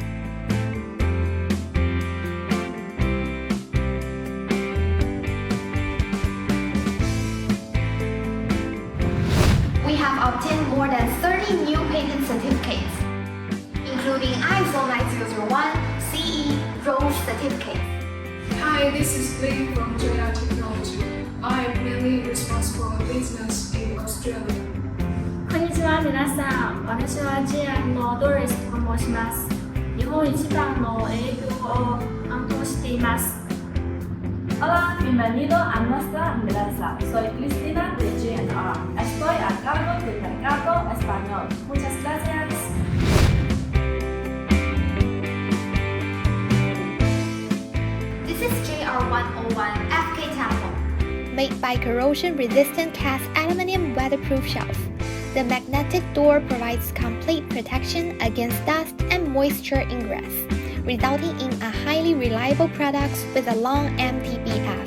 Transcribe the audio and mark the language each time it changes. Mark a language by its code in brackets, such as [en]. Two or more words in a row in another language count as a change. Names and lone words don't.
[en] We have obtained more than 30 new patent certificates, including ISO 9001, CE, ROHS certificates. Hi, this is Lee from J&R Technology. I am mainly responsible for business in Australia. [ja] こんにちは皆さん、私は J&R のドレスと申します。日本一番の営業を担当しています。 [es] Hola, bienvenido a nuestra empresa. Soy Cristina de J&R. Estoy a cargo del mercado español. Muchas gracias. [en] This is J&R 101 FK telephone, made by corrosion-resistant cast aluminum weatherproof shelf. The magnetic door provides complete protection against dust and moisture ingress, resulting in a highly reliable product with a long MTBF.